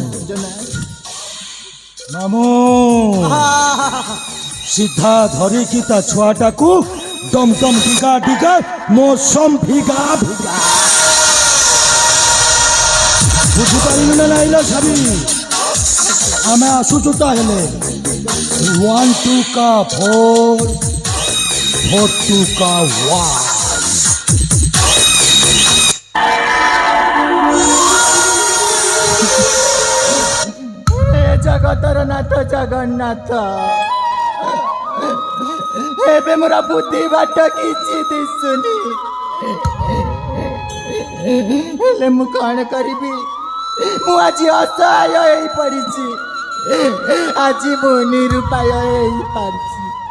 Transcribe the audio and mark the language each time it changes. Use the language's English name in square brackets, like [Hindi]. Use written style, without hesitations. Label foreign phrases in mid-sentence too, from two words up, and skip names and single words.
[Odia] ମାମୁଁ ସିଧା ଧରିକି ତା ଛୁଆଟାକୁ [Hindi] डम डम डिगा डिगा मौसम भीगा भीगा [Odia] ବୁଝିପାରିଲୁ ନା ନାଇଲ ସାବି ଆମେ ଆସୁଛୁ ତାହେଲେ [Hindi] 1 2 का 4 4 2 का 1 [Odia] ହେ ଜଗତର ନାଥ ଜଗନ୍ନାଥ ଏବେ ମୋର ବୁଦ୍ଧି ବାଟ କିଛି ଦିଶୁନି ହେଲେ ମୁଁ କ'ଣ କରିବି ମୁଁ ଆଜି ଅସହାୟ ହେଇପଡ଼ିଛି ଆଜି ମୁଁ ନିରୁପାୟ ହେଇପାରିଛି